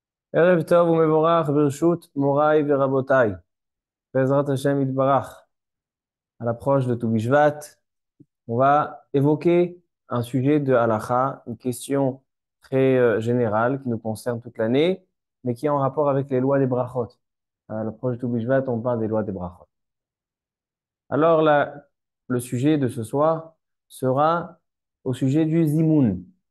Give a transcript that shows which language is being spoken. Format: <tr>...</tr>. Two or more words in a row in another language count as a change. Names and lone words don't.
<he>ערב טוב ומבורך ברשות מורי ורבותי. בעזרת השם יתברך.</he> <fr>À l'approche de Tou Bishvat, on va évoquer un sujet de halacha, une question très générale qui nous concerne toute l'année, mais qui est en rapport avec les lois des brachot. À l'approche de Tou Bishvat, on parle des lois des brachot. Alors là, le sujet de ce soir sera au sujet du zimoun.</fr>